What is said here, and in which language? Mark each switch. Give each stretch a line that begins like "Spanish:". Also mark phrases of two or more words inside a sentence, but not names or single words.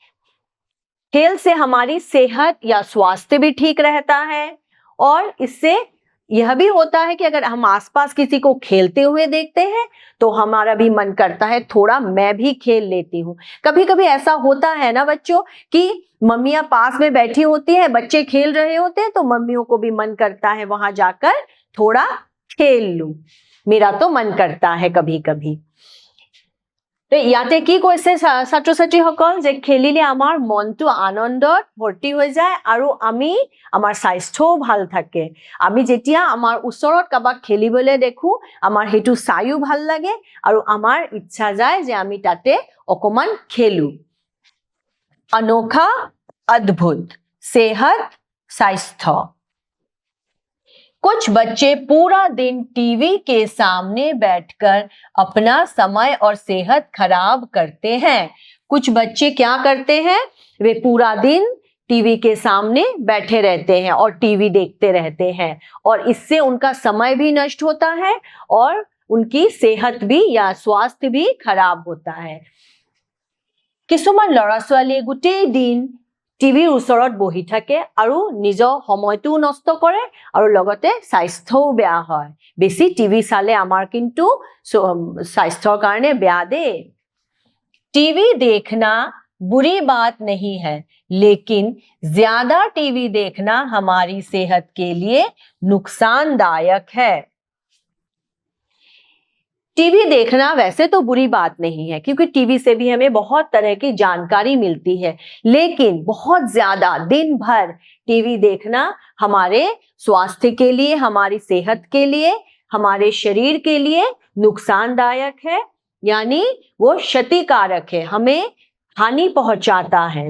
Hindi: खेल से हमारी सेहत या स्वास्थ्य भी ठीक रहता है और इससे यह भी होता है कि अगर हम आसपास किसी को खेलते हुए देखते हैं तो हमारा भी मन करता है थोड़ा मैं भी खेल लेती हूँ। कभी कभी ऐसा होता है ना बच्चों कि मम्मियाँ पास में बैठी होती है, बच्चे खेल रहे होते हैं तो मम्मियों को भी मन करता है वहां जाकर थोड़ा खेल लूं। मेरा तो मन करता है कभी कभी।
Assamese: তো ইয়াতে কি কৈছে ছাত্ৰ ছাত্ৰীসকল যে খেলিলে আমাৰ মনটো আনন্দত ভৰ্তি হৈ যায় আৰু আমাৰ স্বাস্থ্যও ভাল থাকে। আমি যেতিয়া আমাৰ ওচৰত কাবাক খেলিবলৈ দেখো আমাৰ হেতু চাইও ভাল লাগে আৰু আমাৰ ইচ্ছা যায় যে আমি তাতে অকমান খেলু।
Hindi: अनोखा, अद्भुत, सेहत, स्वास्थ्य। कुछ बच्चे पूरा दिन टीवी के सामने बैठकर अपना समय और सेहत खराब करते हैं। कुछ बच्चे क्या करते हैं? वे पूरा दिन टीवी के सामने बैठे रहते हैं और टीवी देखते रहते हैं और इससे उनका समय भी नष्ट होता है और उनकी सेहत भी या स्वास्थ्य भी खराब होता है।
Assamese: কিছুমান ল'ৰা ছোৱালীয়ে গোটেই দিন টিভিৰ ওচৰত বহি থাকে আৰু নিজৰ সময়টো নষ্ট কৰে আৰু লগতে স্বাস্থ্যও বেয়া হয়। বেছি টিভি চালে আমাৰ কিন্তু স্বাস্থ্যৰ কাৰণে বেয়া দে।
Hindi: टीवी देखना बुरी बात नहीं है, लेकिन ज्यादा टीवी देखना हमारी सेहत के लिए नुकसानदायक है। टीवी देखना वैसे तो बुरी बात नहीं है क्योंकि टीवी से भी हमें बहुत तरह की जानकारी मिलती है, लेकिन बहुत ज्यादा दिन भर टीवी देखना हमारे स्वास्थ्य के लिए, हमारी सेहत के लिए, हमारे शरीर के लिए नुकसानदायक है, यानी वो क्षतिकारक है, हमें हानि पहुंचाता है।